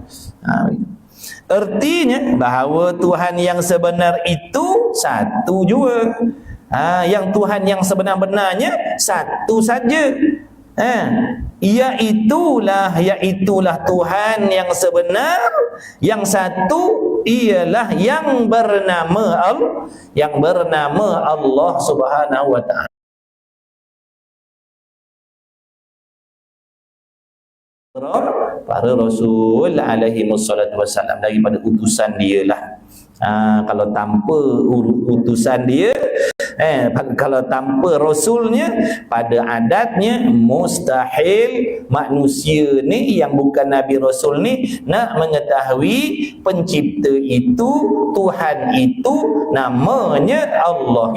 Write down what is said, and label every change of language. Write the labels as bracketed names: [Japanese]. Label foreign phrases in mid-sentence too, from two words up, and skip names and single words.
[Malay] Artinya bahawa Tuhan yang sebenar itu satu jua. Yang Tuhan yang sebenar-benarnya satu saja. Iaitulah Tuhan yang sebenar, yang satu ialah yang bernama Allah [Arabic] سبحانه وتعالى. [Malay] Para Rasul [Arabic] عليه الصلاة والسلام, [Malay] daripada utusan dia lah. Kalau tanpa utusan dia, kalau tanpa Rasulnya, pada adatnya mustahil manusia ni yang bukan Nabi Rasul ni nak mengetahui pencipta itu, Tuhan itu namanya Allah.